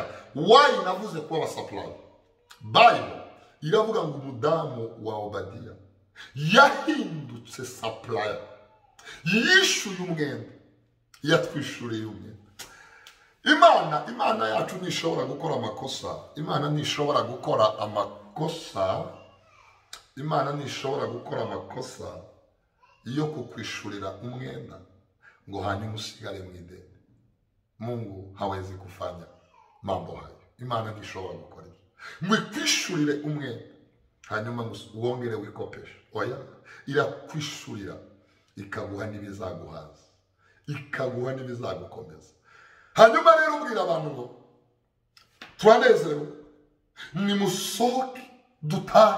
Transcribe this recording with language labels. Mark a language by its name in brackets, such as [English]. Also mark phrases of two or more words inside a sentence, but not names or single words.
[Kinyarwanda] Why navuze kuba abasupplier? Bible iravuga ngo umudamu wa Obadiya yahindutse supplier, yishuye umwenda, yatwishuriye umwenda. Imana yacu ntishobora gukora amakosa. Imana ntishobora gukora amakosa. Imana ntishobora gukora amakosa yo kukwishurira umwenda ngo hanyuma usigare mu ideni. [Swahili] Mungu hawezi kufanya mambo hayo. [Kinyarwanda] Imana ntishobora gukora ibyo ngo ikwishurire umwenda hanyuma wongere wikopesha. Oya, irakwishurira ikaguha n'ibizaguhaza, ikaguha n'ibizagukomeza. Hanyuma rero ubwira abantu ngo turanezerewe, nimusohoke dutahe.